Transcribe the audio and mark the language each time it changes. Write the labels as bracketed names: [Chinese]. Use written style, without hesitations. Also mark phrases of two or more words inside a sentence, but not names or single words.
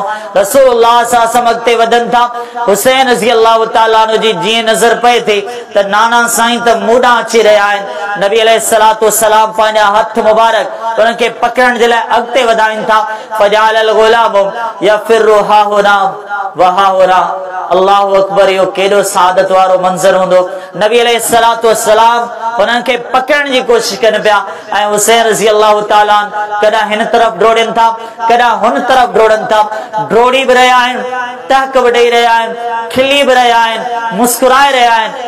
[Sindhi] रसूलुल्लाह [Arabic] صلى الله عليه وسلم [Sindhi] अॻिते वधनि था। हुसैन [Arabic] رضي الله تعالى [Sindhi] जी जीअं नज़र पए थी त नाना साईं त मूं ॾांहुं अची रहिया आहिनि। नबी [Arabic] عليه الصلاة والسلام [Sindhi] पंहिंजा हथ मुबारक उन्हनि खे पकड़ण जे लाइ अॻिते वधाइनि था। [Arabic] فجعل الغلام يفر ها هنا وها هنا. الله أكبر, [Sindhi] इहो केॾो सादत वारो मंज़र हूंदो। नबी [Arabic] عليه الصلاة والسلام [Sindhi] उन्हनि खे पकड़ण जी कोशिश कनि पिया ऐं हुसैन [Arabic] رضي الله تعالى [Sindhi] कॾहिं हिन तरफ़ डोड़नि था, कॾहिं हुन तरफ़ डोड़नि था। डोड़ी बि रहिया आहिनि, टहक बि ॾेई रहिया आहिनि, खिली बि रहिया आहिनि, मुस्कुराए रहिया आहिनि।